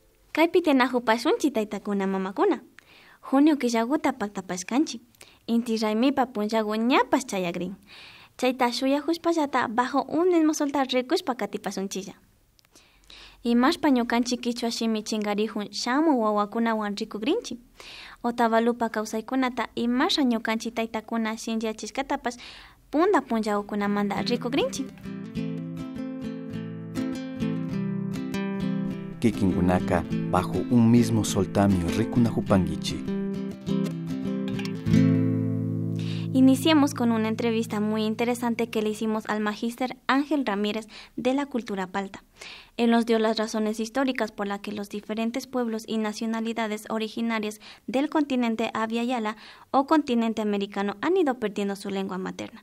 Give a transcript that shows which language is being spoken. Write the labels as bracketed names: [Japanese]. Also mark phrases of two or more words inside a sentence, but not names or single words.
[Quechua] Kaypi tinahupashunchik taytakuna mamakuna. Junio killaguta paktapashkanchik. Inti raymipa punllagu ñapas chayagrin. Chayta shuyahushpallata [Spanish] bajo un mismo soltar [Quechua] rikushpa katipasunchilla. Imashpa ñukanchik kichwa shimi chingarihun shamu wawakunawan rikugrinchik. Otavalupa kawsaykunata imasha ñukanchik taytakuna shinllachishkatapash punllawkunamanta rikugrinchik. Kikinkunaka [Spanish] bajo un mismo [Quechua] soltami rikunahupanguichi. [Spanish] Iniciemos con una entrevista muy interesante que le hicimos al magíster Ángel Ramírez de la cultura palta. Él nos dio las razones históricas por las que los diferentes pueblos y nacionalidades originarias del continente Abya-Yala o continente americano han ido perdiendo su lengua materna.